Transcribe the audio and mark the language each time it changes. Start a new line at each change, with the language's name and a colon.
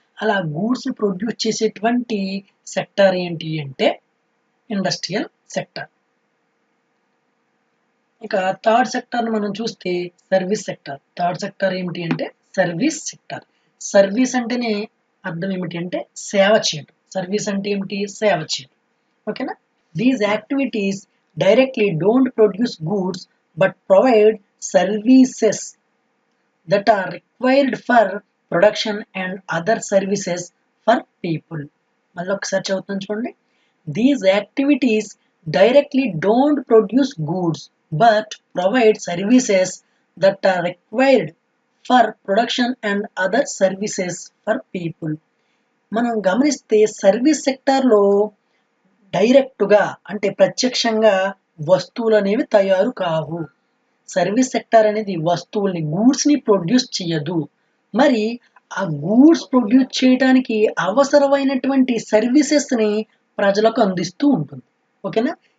Telugu: అలా గూడ్స్ని ప్రొడ్యూస్ చేసేటువంటి సెక్టార్ ఏంటి అంటే ఇండస్ట్రియల్ సెక్టార్. ఇక థర్డ్ సెక్టార్ని మనం చూస్తే సర్వీస్ సెక్టార్. థర్డ్ సెక్టార్ ఏమిటి అంటే సర్వీస్ సెక్టార్. సర్వీస్ అంటేనే అర్థం ఏమిటి అంటే సేవ చేయడం. సర్వీస్ అంటే ఏమిటి? సేవ చేయడం. ఓకేనా?
English: These activities directly don't produce goods but provide services that are required for production and other services for people.
Telugu: మళ్ళీ ఒకసారి చదువుతాను చూడండి.
English: These activities directly don't produce goods but provide services that are required for production and other services for people.
Telugu: మనం గమనిస్తే service సెక్టార్లో డైరెక్ట్గా అంటే ప్రత్యక్షంగా వస్తువులు అనేవి తయారు కావు. సర్వీస్ సెక్టార్ అనేది వస్తువుల్ని, గూడ్స్ని ప్రొడ్యూస్ చేయదు. మరి ఆ గూడ్స్ ప్రొడ్యూస్ చేయడానికి అవసరమైనటువంటి సర్వీసెస్ని ప్రజలకు అందిస్తూ ఉంటుంది. ఓకేనా?